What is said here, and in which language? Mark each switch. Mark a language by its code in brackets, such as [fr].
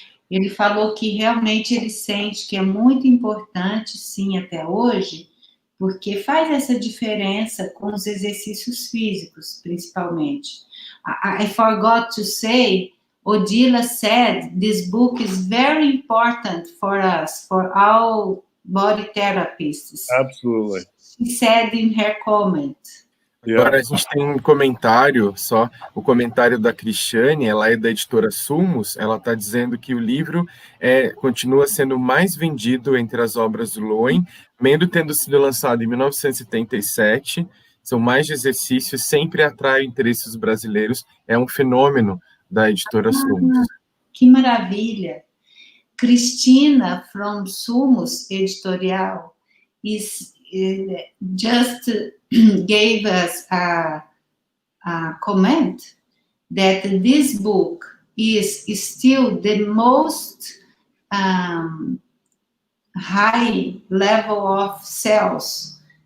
[pt] Ele falou que realmente ele sente que é muito importante, sim, até hoje, porque faz essa diferença com os exercícios físicos, principalmente. [en] I forgot to say, Odila said this book is very important for us, for all body therapists. Absolutely. She said in her comment. [pt] Agora a gente tem um comentário só, o comentário da Cristiane, ela é da editora Sumos, ela está dizendo que o livro continua sendo mais vendido entre as obras do Lowen, mesmo tendo sido lançado em 1977, são mais de exercícios, sempre atrai o interesse dos brasileiros, é um fenômeno da editora Sumos. Que maravilha! [en] Cristina, from Sumos Editorial, is just gave us a comment that this book is still the most high level of sales.